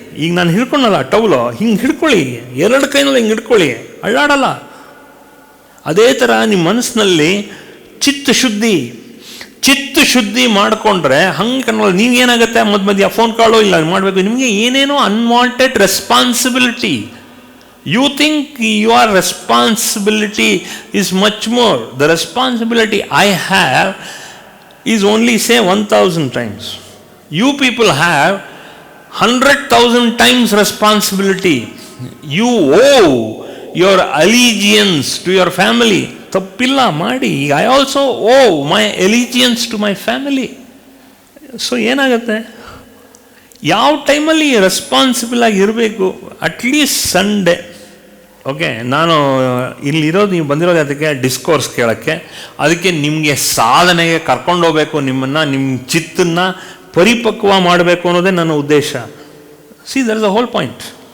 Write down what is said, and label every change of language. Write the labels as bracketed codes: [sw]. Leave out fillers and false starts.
[kn] ಈಗ ನಾನು ಹಿಡ್ಕೊಳ್ಳಲ್ಲ, ಟೌಲು ಹಿಂಗೆ ಹಿಡ್ಕೊಳ್ಳಿ, 2 ಕೈನಲ್ಲಿ ಹಿಂಗೆ ಹಿಡ್ಕೊಳ್ಳಿ, ಅಳ್ಳಾಡಲ್ಲ. ಅದೇ ಥರ ನಿಮ್ಮ ಮನಸ್ಸಿನಲ್ಲಿ ಚಿತ್ತ ಶುದ್ಧಿ ಮಾಡಿಕೊಂಡ್ರೆ ಹಂಗೆ ಕನ್ನೋಲ್ಲ. ನೀವೇನಾಗುತ್ತೆ, ಮಧ್ಯ ಫೋನ್ ಕಾಲು ಇಲ್ಲ ಮಾಡಬೇಕು, ನಿಮಗೆ ಏನೇನೋ unwanted responsibility. [en] You think your responsibility is much more. The responsibility I have is only say 1,000 times. You people have 100,000 times responsibility. You owe your allegiance to your family. [kn] ತಪ್ಪಿಲ್ಲ ಮಾಡಿ. [en] I also owe my allegiance to my family. [kn] So ಏನಾಗುತ್ತೆ, ಯಾವ ಟೈಮಲ್ಲಿ responsible ಆಗಿರಬೇಕು. At least Sunday, okay, ನಾನು ಇಲ್ಲಿರೋದು, ನೀವು ಬಂದಿರೋದು ಅದಕ್ಕೆ ಡಿಸ್ಕೋರ್ಸ್ ಕೇಳೋಕ್ಕೆ. ಅದಕ್ಕೆ ನಿಮಗೆ ಸಾಧನೆಗೆ ಕರ್ಕೊಂಡೋಗ್ಬೇಕು, ನಿಮ್ಮ ಚಿತ್ತನ್ನು ಪರಿಪಕ್ವ ಮಾಡಬೇಕು ಅನ್ನೋದೇ ನನ್ನ ಉದ್ದೇಶ. [en] See, that is the whole point.